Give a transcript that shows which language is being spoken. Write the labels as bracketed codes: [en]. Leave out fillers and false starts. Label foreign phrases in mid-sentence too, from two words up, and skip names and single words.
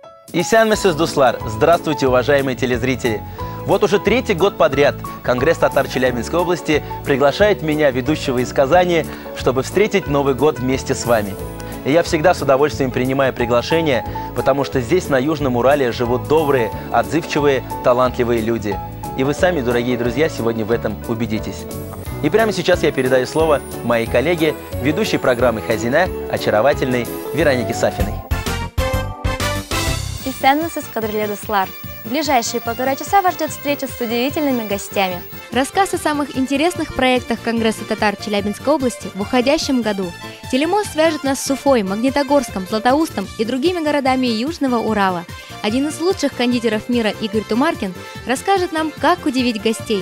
[tt] Исәнмесез, дуслар! [ru] Здравствуйте, уважаемые телезрители! Вот уже третий год подряд Конгресс татар Челябинской области приглашает меня, ведущего из Казани, чтобы встретить Новый год вместе с вами. И я всегда с удовольствием принимаю приглашение, потому что здесь, на Южном Урале, живут добрые, отзывчивые, талантливые люди. И вы сами, дорогие друзья, сегодня в этом убедитесь. И прямо сейчас я передаю слово моей коллеге, ведущей программы «Хазина», очаровательной Веронике Сафиной. [tt] Исәнмесез, кадрле дуслар! [ru] В ближайшие 1,5 часа вас ждет встреча с удивительными гостями. Рассказ о самых интересных проектах Конгресса татар Челябинской области в уходящем году. Телемост свяжет нас с Уфой, Магнитогорском, Златоустом и другими городами Южного Урала. Один из лучших кондитеров мира Игорь Тумаркин расскажет нам, как удивить гостей.